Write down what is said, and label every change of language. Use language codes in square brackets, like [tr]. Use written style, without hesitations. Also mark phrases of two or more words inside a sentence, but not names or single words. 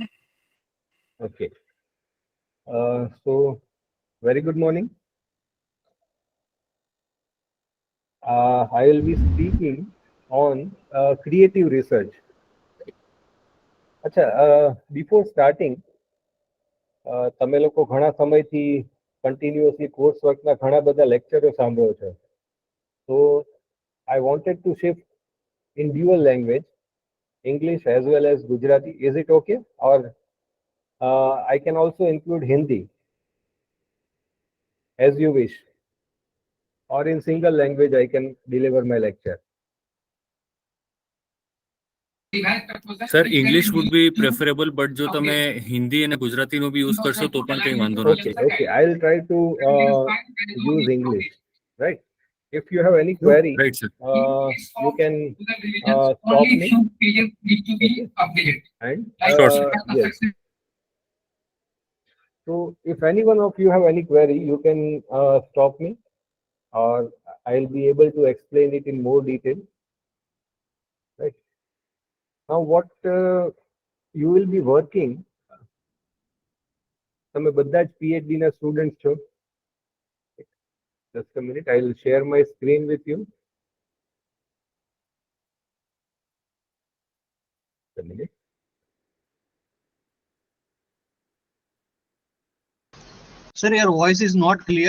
[en] Okay. So, very good morning. I will be speaking on creative research. Before starting, [gu] તમે લોકો ઘણા સમયથી [en] continuously course workના [gu] ઘણા બધા લેક્ચરો સાંભળો છો. [en] So, I wanted to shift in dual language, English as well as Gujarati. Is it okay? Or I can also include Hindi, as you wish. Or in single language, I can deliver my lecture. Sir English would be preferable but [gu] જો તમે હિન્દી અને ગુજરાતીનો બી યુઝ કરશો તો પણ કંઈ વાંધો નથી. [en] Okay, I'll try to use English, right? If you have any query, Right sir. you can stop me. Okay. And Sure, sir. yes. So if any one of you have any query, you can stop me, or I'll be able to explain it in more detail. Right. Now, what you will be working. [gu] તમે બધા જ PhD ના સ્ટુડન્ટ છો. [en] Just a minute, I will share my screen with you. A minute. Sir, your voice is not clear.